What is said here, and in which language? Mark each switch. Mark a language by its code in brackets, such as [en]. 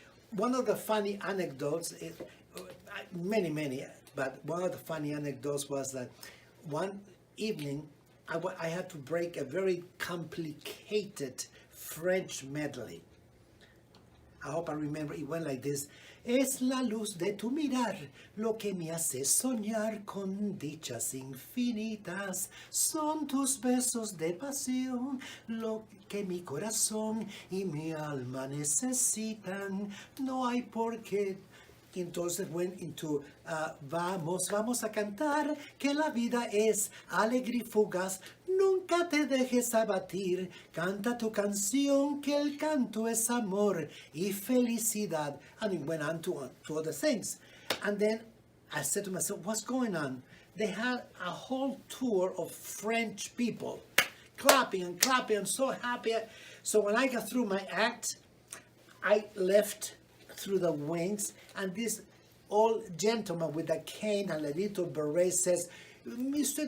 [en] One of the funny anecdotes, many, but one of the funny anecdotes was that one evening, I had to break a very complicated French medley. I hope I remember. It went like this. [es] Es la luz de tu mirar lo que me hace soñar con dichas infinitas. Son tus besos de pasión lo que mi corazón y mi alma necesitan. No hay por qué. Entonces [en] went into [es] vamos a cantar que la vida es alegre y fugaz, nunca te dejes abatir, canta tu canción que el canto es amor y felicidad. [en] And it went on to other things. And then I said to myself, what's going on? They had a whole tour of French people clapping and clapping. I'm so happy. So when I got through my act, I left through the wings, and this old gentleman with a cane and a little beret says, Mr.